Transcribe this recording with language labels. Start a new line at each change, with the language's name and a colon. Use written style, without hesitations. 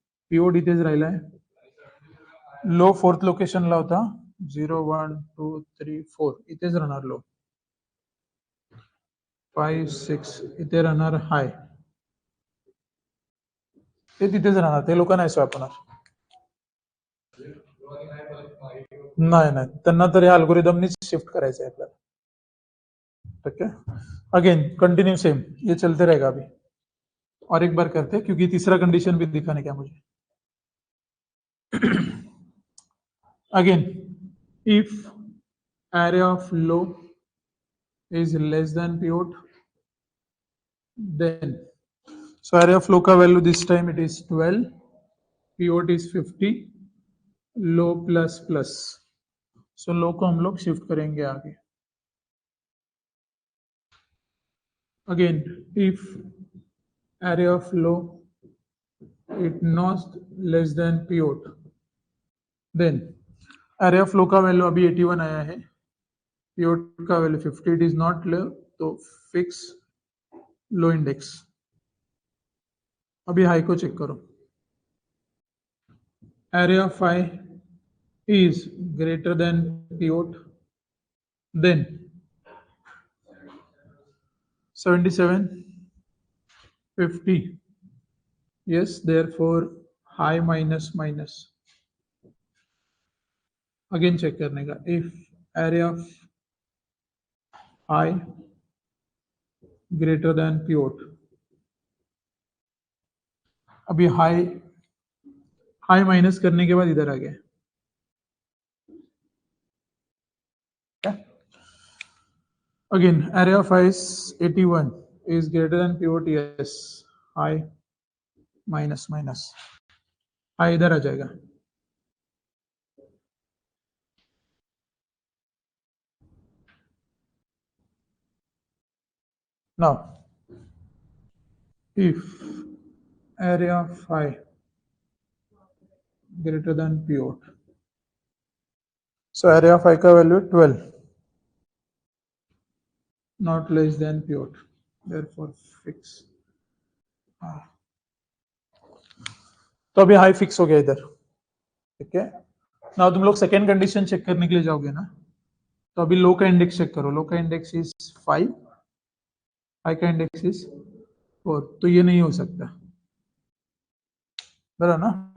Marathi: पीओड इथेच राहिलाय, low fourth लोकेशनला होता, 0 1 2 3 4 इथेच राहणार लो, 5 6 इथे राहणार हाय, ते तिथेच राहणार, ते लोक नाही स्वॅप होणार. नाही नाही, त्यांना तर या अल्गोरिदमनीच शिफ्ट करायचं आहे आपल्याला.
Hindi: ठीक है, अगेन कंटिन्यू सेम, ये चलते रहेगा अभी. और एक बार करते हैं क्योंकि तीसरा कंडीशन भी दिखाने का मुझे.
English: Again, if array of low is less than pivot, then so array of low का value this time it is 12, pivot is 50, low plus plus.
Hindi: So low को हम लोग शिफ्ट करेंगे आगे.
English: Again, if array of low it not less than pivot, then array of low
Hindi: का value अभी 81 आया है,
English: pivot का value 50, it is not low, तो fix low index.
Hindi: अभी हाई को चेक करो,
English: array of I is greater than pivot, then 77 50, yes, therefore high minus minus.
Hindi: Again check करने का,
English: if array of I greater than pivot,
Hindi: अभी high high minus करने के बाद इधर आ गया.
English: Again, array of I is 81 is greater than pivot, yes, high minus minus,
Hindi: high इधर आ जाएगा.
English: Now, if array of I greater than pivot, so array of I
Hindi: का value
English: 12, not less than pivot, therefore fix.
Hindi: तो अभी high fix हो गया इधर. ठीक है, ना तुम लोग सेकेंड कंडीशन चेक करने के लिए जाओगे ना, तो अभी लो का इंडेक्स चेक करो, लो का इंडेक्स इज 5, हाई का इंडेक्स इज 4, तो ये नहीं हो सकता, बराबर ना.